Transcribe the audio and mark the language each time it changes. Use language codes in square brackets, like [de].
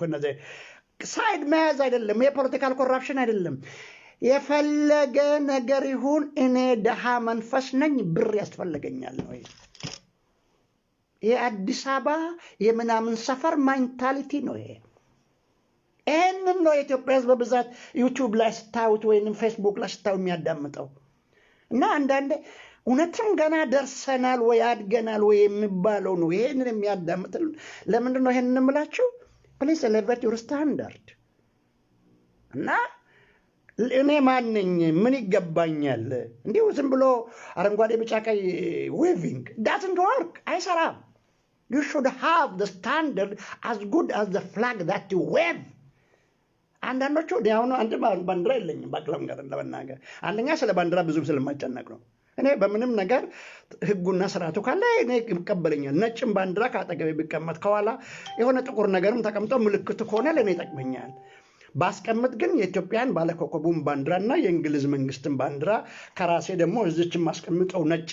[am] ከነዚህ ሳይድ መያዝ አይደለም፣ የፖለቲካል ኮራፕሽን አይደለም። የፈለገ ነገር ይሁን እኔ ደሃ መንፈስ ነኝ፣ ብር ያስፈልገኛል ነው። የአዲስ አበባ የምናምን ሰፈር ሜንታሊቲ ነው ይሄ። ይህንን ነው የኢትዮጵያ ህዝብ በብዛት ዩቲዩብ ላይ ስታዩት ወይም ፌስቡክ ላይ ስታዩ የሚያዳምጠው። እና አንዳንዴ እውነትም ገና ደርሰናል ወይ አድገናል ወይ የሚባለው ነው ይሄንን የሚያዳምጥልን። ለምንድን ነው ይሄንን የምላችሁ? [en] ፕሊዝ ኤሌቬት ዩር ስታንዳርድ። [am] እና እኔ ማንኝ ምን ይገባኛል? እንዲሁ ዝም ብሎ አረንጓዴ ቢጫ ቀይ ዌቪንግ ዳዝንት ወርክ፣ አይሰራም። [en] You should have the standard as good as the flag that you wave. [am] አንዳንዶቹ አሁን አንድ ባንዲራ የለኝም ባቅለም ጋር ለመናገር አንደኛ ስለ ባንዲራ ብዙም ስለማይጨነቅ ነው። እኔ በምንም ነገር ህጉና ስርዓቱ ካለ እኔ ይቀበለኛል። ነጭም ባንዲራ ካጠገቤ ቢቀመጥ ከኋላ የሆነ ጥቁር ነገርም ተቀምጦ ምልክቱ ከሆነ ለኔ ይጠቅመኛል። ባስቀምጥ ግን የኢትዮጵያን ባለኮከቡን ባንዲራና የእንግሊዝ መንግስትን ባንዲራ ከራሴ ደግሞ እዚች ማስቀምጠው